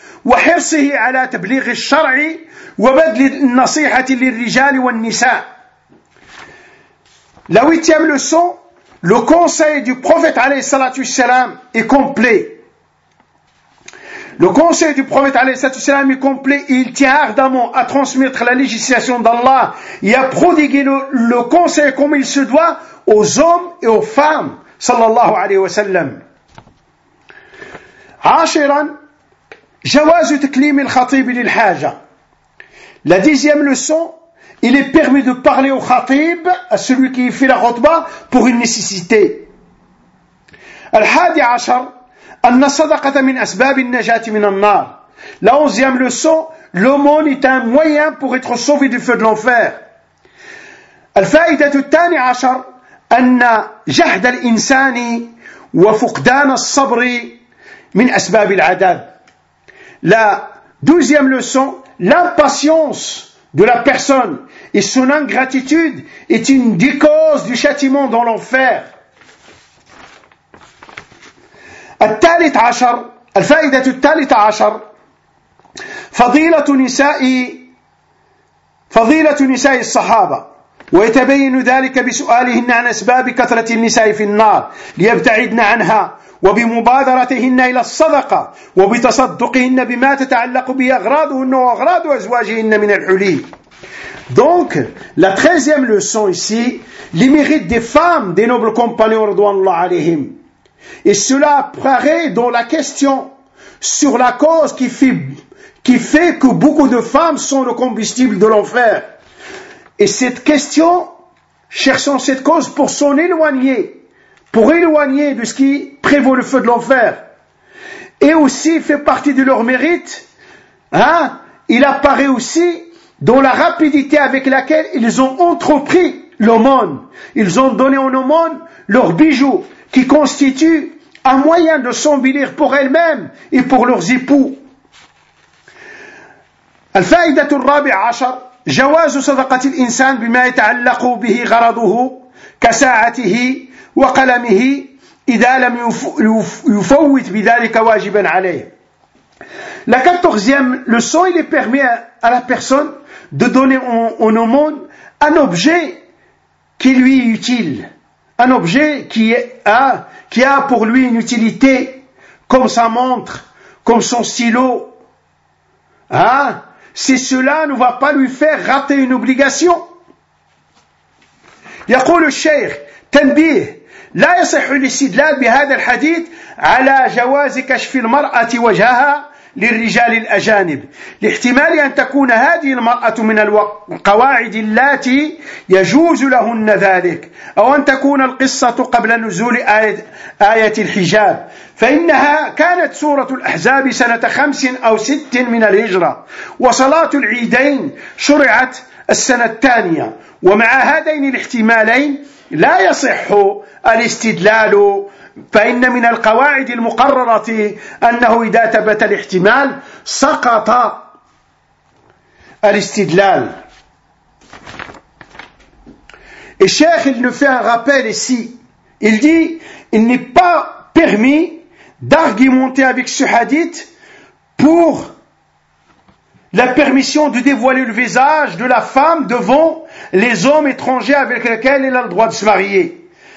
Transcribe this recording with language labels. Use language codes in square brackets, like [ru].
[ar] وحرصه على تبليغ الشرع وبذل النصيحة للرجال والنساء. [fr] La huitième leçon, le conseil du prophète alayhi salatu wassalam est complet. Le conseil du prophète alayhi salatu wassalam est complet. Il tient ardemment à transmettre la législation d'Allah et à prodiguer le conseil comme il se doit aux hommes et aux femmes. [ar] Sallallahu alayhi wa sallam. Ashiran, جواز تكليم الخطيب للحاجة. [fr] La dixième leçon, il est permis de parler au khatib, à celui qui fait la khutba, pour une nécessité. [ar] الحادي عشر, أن الصدقة من أسباب النجاة من النار. [fr] La onzième leçon, l'aumône est un moyen pour être sauvé du feu de l'enfer. [ar] الفائدة الثانية عشر, أن جهد الإنسان وفقدان الصبر من أسباب العذاب. [fr] La douzième leçon, l'impatience de la personne et son ingratitude est une des causes du châtiment dans l'enfer. [ar] الفائدة الثالثة عشر, فضيلة نساء الصحابة. ويتبين ذلك بسؤالهن عن أسباب كثرة النساء في النار ليبتعدن عنها وبمبادرتهن إلى الصدقة وبتصدقهن بما تتعلق بأغراضهن وأغراض أزواجهن من الحلي. [fr] Donc, la treizième leçon ici, les mérites des femmes des nobles compagnons radouanallah alayhim. Et cela apparaît dans la question sur la cause qui fait que beaucoup de femmes sont le combustible de l'enfer. Et cette question, cherchant cette cause pour s'en éloigner, pour éloigner de ce qui prévaut le feu de l'enfer, et aussi fait partie de leur mérite, hein, il apparaît aussi dans la rapidité avec laquelle ils ont entrepris l'aumône. Ils ont donné en aumône leurs bijoux, qui constituent un moyen de s'embellir pour elles-mêmes et pour leurs époux. [ar] Al-Fa'idatu al-Rabi' Ashar. جواز صدقة الإنسان بما يتعلق به غرضه كساعته وقلمه إذا لم يفوت بذلك واجبا عليه. [fr] La quatorzième leçon, il est permis à la personne de donner en aumône un objet qui lui est utile, un objet qui a pour lui une utilité, comme sa montre, comme son stylo, hein. Si cela ne va pas lui faire rater une obligation. [ar] يقول الشيخ تنبيه لا يصح الاستدلال بهذا الحديث على جواز كشف المرأة وجهها للرجال الأجانب لاحتمال أن تكون هذه المرأة من القواعد التي يجوز لهن ذلك أو أن تكون القصة قبل نزول آية الحجاب فإنها كانت سورة الأحزاب سنة 5 أو 6 من الهجرة وصلاة العيدين شرعت السنة الثانية ومع هذين الاحتمالين لا يصح الاستدلال فإن من القواعد المقررة أنه إذا ثبت الاحتمال سقط الاستدلال. [fr] الشيخ il nous fait un rappel ici. Il dit, il n'est pas permis d'argumenter avec ce hadith pour la permission de dévoiler le visage de la femme devant les hommes étrangers avec lesquels elle a le droit de se marier.